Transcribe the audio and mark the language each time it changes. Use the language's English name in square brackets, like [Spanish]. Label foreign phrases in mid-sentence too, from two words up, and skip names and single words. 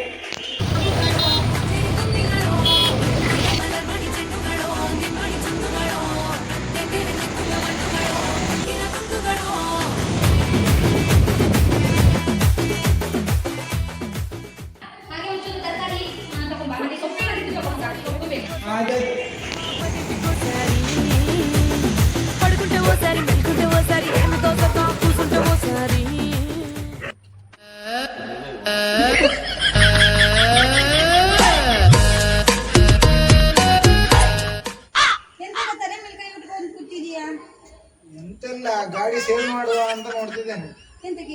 [Kannada] ಹಾಗೆ ಒಂಚೂರು ತರಕಾರಿ ತಗೊಂಬ ಮತ್ತೆ ಸೊಪ್ಪು ಮಾಡಿದ್ದು ತಗೊಂಡ ಸೊಪ್ಪು ಬೇಕು ಅದೇ [Telugu] పడుకుంటే ఓసారి మెలుకుంటే ఓసారి ఏమితో సత్తా కూసుంటే ఓసారి [Kannada] ಎಂತ ತಲೆ ಮೇಲೆ ಕೈ ಇಟ್ಕೊಂಡು ಕೂತಿದೀಯಾ ಎಂತೆಲ್ಲ ಗಾಡಿ ಸೇಲ್ ಮಾಡುವ ಅಂತ ನೋಡ್ತಿದ್ದೇನೆ. ಎಂತಕ್ಕೆ